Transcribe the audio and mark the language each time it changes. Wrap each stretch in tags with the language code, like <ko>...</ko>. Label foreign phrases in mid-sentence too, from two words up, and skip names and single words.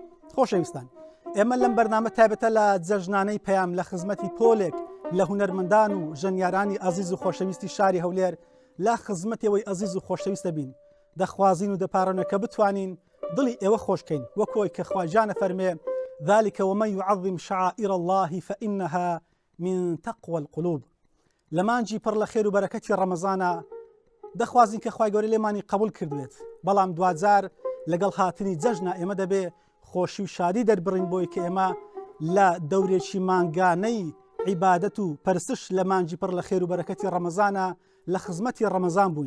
<ckb>خۆشەویستان، ئێمە لەم بەرنامە تایبەتە لە جەژنانەی پەیام لە خزمەتی پۆلێک لە هونەرمەندان و ژەنیارانی ئازیز و خۆشەویستی شاری هەولێر لە خزمەتەوەی ئازیز و خۆشەویستە بین. دەخوازین و دەپارڕێنە کە بتوانین دڵی ئێوە خۆشکەین وەکۆی کە خواجانە فەرمێ</ckb> <ar>ذلك ومن يعظم شعائر الله فإنها من تقوى القلوب.</ar> <ckb>لەمانجی پڕ لە خێر و بەرەکەتی ڕەمەزانە دەخوازین کە خوای گەورە لێمانی قبول کردوێت، بەڵام دوجار لەگەڵ هاتنی جەژنە ئێمە دەبێ خۆشی و شادی دەربڕین بۆی کە ئێمە لە دەورێکی مانگانەی عیبادەت و پەرستش لە مانجی پڕ لە خێر و بەرەکەتی ڕەمەزانە لە خزمەتی ڕەمەزان بووین.</ckb>